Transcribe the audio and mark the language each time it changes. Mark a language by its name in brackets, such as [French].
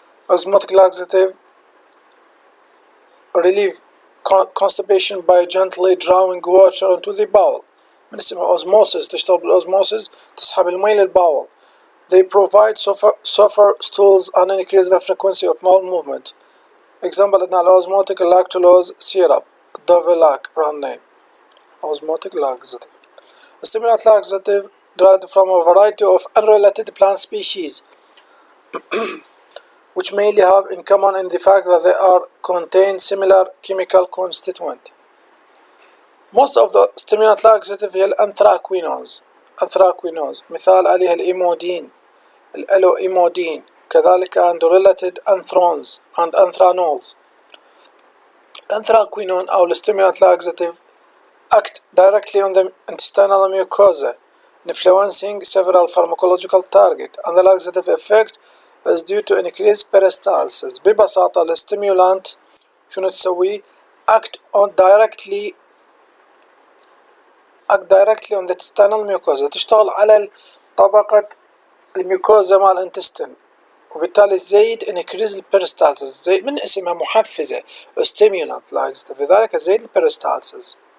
[English] Osmotic laxative relieve constipation by gently drawing water into the bowel. [Arabic] من اسمها osmosis، تشتغل بالosmosis تسحب المي للباول. [English] They provide softer stools and increase the frequency of bowel movement. Example [Arabic] عندنا [English] الosmotic lactulose syrup Dovelac brand name. Osmotic laxative. Stimulant laxative derived from a variety of unrelated plant species which mainly have in common in the fact that they contain similar chemical constituent. Most of the stimulant laxative [Arabic] هي الانثراكوينوز مثال عليها الإيمودين الإيمودين كذلك [English] and related anthrones and anthraноls. Anthraquinone أو stimulant laxative act directly on the intestinal mucosa, influencing several pharmacological targets, and the laxative effect is due to increased peristalsis. [Arabic] ببساطة الستيمولانت شنو تسوي؟ [English] act directly on the intestinal mucosa، [Arabic] تشتغل على طبقة الميوكوزا مال الانتستين، وبالتالي زيد increase البيرستالسيس، زيد من اسمها محفزة stimulant laxative، لذلك زيد البيرستالسيس.